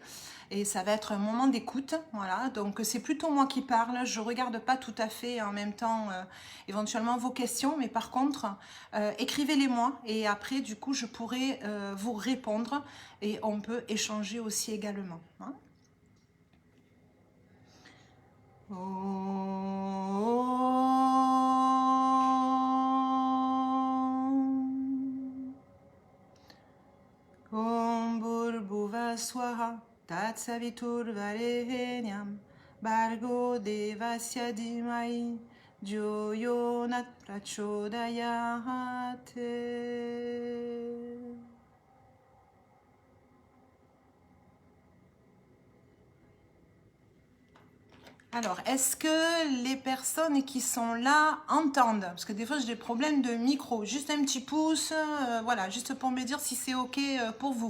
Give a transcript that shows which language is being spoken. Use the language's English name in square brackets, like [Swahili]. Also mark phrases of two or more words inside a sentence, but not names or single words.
[French] Et ça va être un moment d'écoute, voilà. Donc c'est plutôt moi qui parle. Je regarde pas tout à fait en même temps éventuellement vos questions, mais par contre écrivez-les moi et après du coup je pourrai vous répondre et on peut échanger aussi également. Hein. [Sanskrit] Om Bhurbhuva Swaha Tatsavitur Varenyam Bargo Devasya Dhimai Dhyo Yonat Prachodayate. [French] Alors, est-ce que les personnes qui sont là entendent? Parce que des fois, j'ai des problèmes de micro. Juste un petit pouce, voilà, juste pour me dire si c'est OK pour vous.